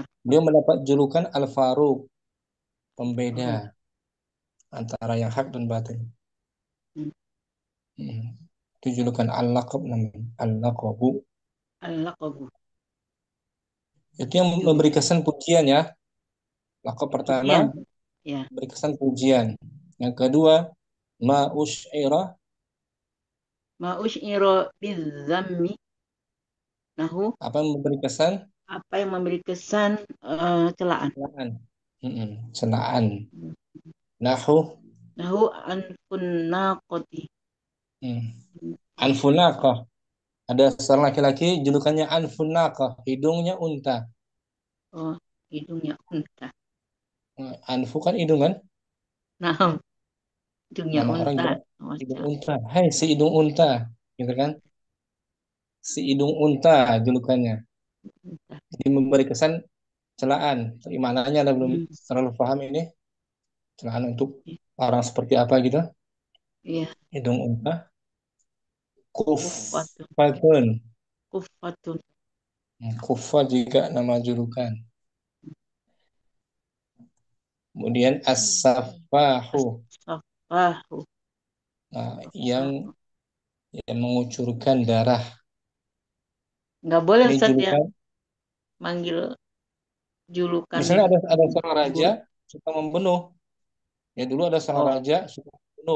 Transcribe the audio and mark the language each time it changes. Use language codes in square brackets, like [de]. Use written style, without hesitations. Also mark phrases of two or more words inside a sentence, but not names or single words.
[id] Beliau mendapat julukan Al-Faruq, pembeda antara yang hak dan batil. Itu julukan Al-Laqab namanya. Al-Laqabu. Al-Laqabu. Itu yang memberi kesan pujian ya. Laqab pertama Ya. memberi kesan pujian. Yang kedua ma'usy'ira. [ar] ما يشعر بالذم. [id] Nahu. Apa yang memberi kesan? Apa yang memberi kesan celaan. Celaan. Nahu. [ar] نحو أنف ناقة. [id] Anfunaqah. Ada seorang laki-laki julukannya Anfunaqah, hidungnya unta. Oh, hidungnya unta. Anfu kan hidung kan? Nah, hidungnya Nama orang unta. juga hidung unta. Hai si hidung unta, gitu kan? Si hidung unta julukannya. Jadi memberi kesan celaan. Tapi maknanya anda belum terlalu paham ini. Celaan untuk orang seperti apa gitu? Iya. Hidung unta. Kufatun. Kufatun. Kufat juga nama julukan. Kemudian as-safahu. Safahu. Nah, yang mengucurkan darah. Nggak boleh Ini Ustaz ya julukan. manggil julukan. Misalnya ada seorang raja suka membunuh. Ya dulu ada seorang raja suka membunuh.